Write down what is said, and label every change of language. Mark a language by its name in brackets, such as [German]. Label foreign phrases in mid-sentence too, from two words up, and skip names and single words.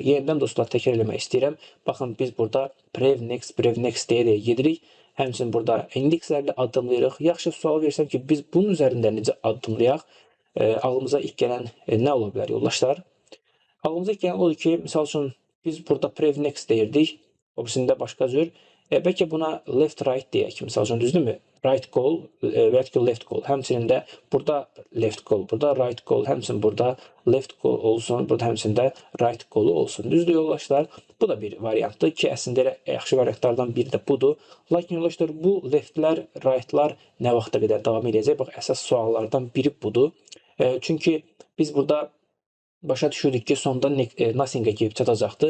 [Azerbaijani] Yenidən dostlar təkrar eləmək istəyirəm. Baxın biz burada [English] prev next [Azerbaijani] deyə gedirik. Həmçinin burada indekslərlə addımlayırıq. Yaxşı sual versəm ki, biz bunun üzərində necə addımlayaq? Ağlımıza ilk gələn nə ola bilər yoldaşlar? Ağlımıza ilk gələn odur ki, misal üçün biz burada [English] prev next [Azerbaijani] deyirdik. O birisində başqa cür. Bəlkə buna [English] left right [Azerbaijani] deyək. Misal üçün düzdürmü? [English] Right call, vertical left call. [Azerbaijani] Həmçinin də burada [English] left call, [Azerbaijani] burada [English] right call, [Azerbaijani] həmçinin burada [English] left call [Azerbaijani] olsun, burada həmçinin də [English] right call [Azerbaijani] olsun. Düzdür yoldaşlar? Bu da bir variantdır ki, əslində elə yaxşı variantlardan biri də budur. Lakin yoldaşlar bu leftlər, rightlar nə vaxta qədər davam edəcək? Bax, əsas suallardan biri budur. Çünki biz burada başa düşürdük ki, sonda nothing-ə gəlib çatacaqdır.